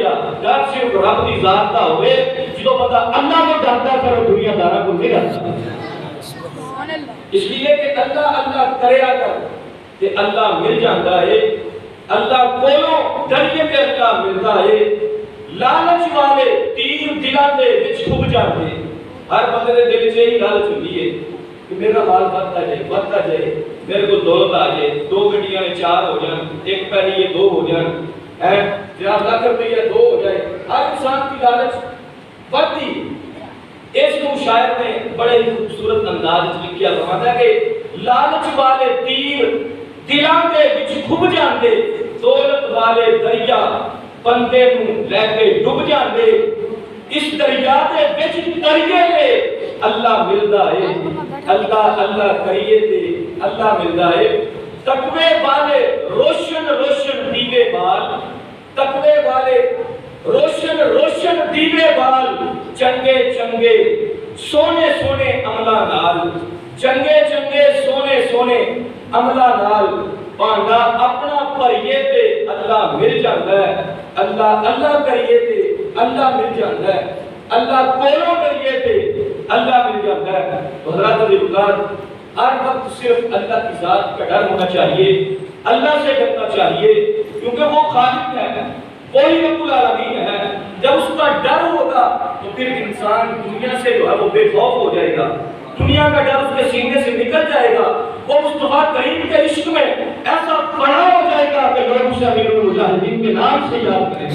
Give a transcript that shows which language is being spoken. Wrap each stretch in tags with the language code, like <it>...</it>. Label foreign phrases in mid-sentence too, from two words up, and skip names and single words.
<ur>ڈر صرف رب کی ذات کا ہوئے، جدو بندہ اللہ کو ڈرتا ہے اور دنیا دارا کو نہیں ڈرتا۔ اس لیے کہ اللہ اللہ کرے کر کہ اللہ مل جاتا ہے،</ur> <pa>اللہ کولو ڈریے تے اللہ ملتا ہے۔ لالچ والے تیر دلاں دے وچ کھب جاندے، ہر بندے دے دل وچ یہی لالچ ہوندی ہے کہ</pa> <ur>میرا مال بڑھتا جائے، میرے کو دولت آ جائے،</ur> <pa>2 گڈیاں 4 ہو جان، ایک پیری 2 ہو جان، جناب لاکھ روپیہ 2 ہو جائے۔</pa> <ur>ہر انسان کی لالچ بڑھتی۔ اس کو شاعر نے بڑے ہی خوبصورت انداز میں لکھیا فرماتا ہے کہ</ur> <pa>لالچ والے تیر دلاں دے وچ کھب جاندے، دولت والے دریا بندے نوں لے کے ڈوب جاندے، اس دریا دے وچ تریے لے اللہ ملدا ہے، اللہ اللہ کریے تے اللہ ملدا ہے۔ تقوی والے روشن روشن دیوے بال، تقوی والے روشن روشن دیوے بال، چنگے چنگے سونے سونے عملہ نال، چنگے چنگے سونے سونے عملہ نال، بانڈا اپنا پریے تے اللہ مل جاندہ ہے، اللہ اللہ کریے تے اللہ مل جاندہ ہے، اللہ کولو کریے تے اللہ مل جاندہ ہے۔</pa> <ur>تو حضرات ذوالفقار ہر وقت صرف اللہ کی ذات کا ڈر ہونا چاہیے، اللہ سے ڈرنا چاہیے، کیونکہ وہ خالق ہے، وہی رب العالمین ہے۔ جب اس کا ڈر ہوگا تو پھر انسان دنیا سے جو ہے وہ بے خوف ہو جائے گا، دنیا کا ڈر اس کے سینے سے نکل جائے گا، وہ مصطفیٰ کریم کے عشق میں ایسا پڑا ہو جائے گا کہ لوگ اسے امیر المجاہدین کے نام سے یاد کریں گے۔</ur>